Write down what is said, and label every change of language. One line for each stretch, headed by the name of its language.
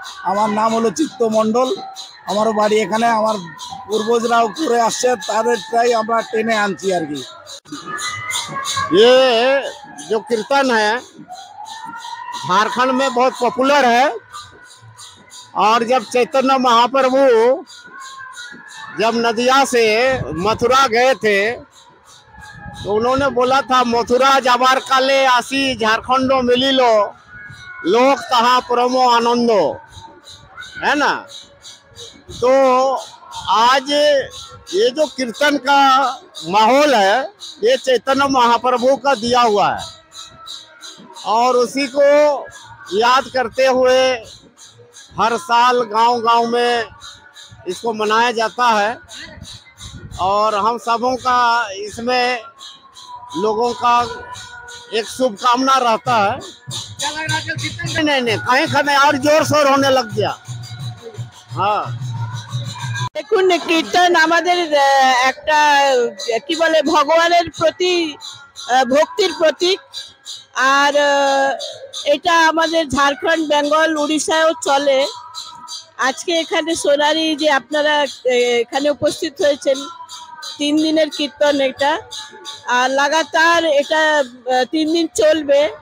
Bangla: আমার নাম হলো চিত্ত মন্ডল, আমারও বাড়ি এখানে। আমার পূর্বজরাও করে আসছে, তাদেরটাই আমরা টেনে আনছি আর কি।
Hindi: ये जो कीर्तन है झारखंड में बहुत पॉपुलर है। और जब चैतन्य महाप्रभु जब नदिया से मथुरा गए थे तो उन्होंने बोला था,
Bangla: मथुरा जाबार काले आसी झारखंडो मिली लो, लोक तहा परमो आनंदो,
Hindi: है ना। तो आज ये जो कीर्तन का माहौल है, ये चैतन्य महाप्रभु का दिया हुआ है और उसी को याद करते हुए हर साल गांव-गांव में इसको मनाया जाता है। और हम सबों का इसमें लोगों का एक शुभकामना रहता है। क्या लग रहा है? नहीं, कहीं और जोर शोर होने लग गया। हाँ,
Bangla: দেখুন, কীর্তন আমাদের একটা কি বলে ভগবানের প্রতি ভক্তির প্রতীক। আর এটা আমাদের ঝাড়খণ্ড, বেঙ্গল, উড়িষ্যাও চলে। আজকে এখানে সোনারি যে আপনারা এখানে উপস্থিত হয়েছেন, 3 দিনের কীর্তন এটা, আর লাগাতার এটা 3 দিন চলবে।